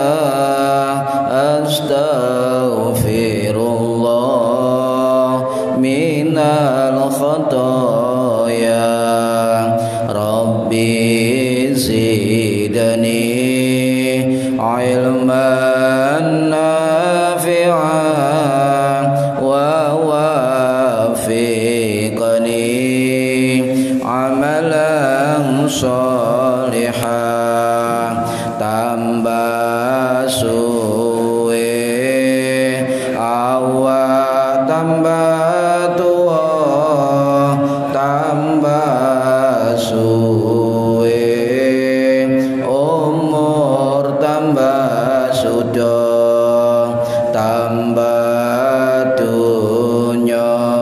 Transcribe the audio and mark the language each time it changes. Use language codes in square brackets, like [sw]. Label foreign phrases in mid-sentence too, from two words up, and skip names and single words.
[ar] أستغفر الله من الخطايا. رب زدني علما نافعا ووفقني عملا صالحا. [jv] Tambah suwe awak tambah tua tambah suwe umur tambah sudah tambah dunya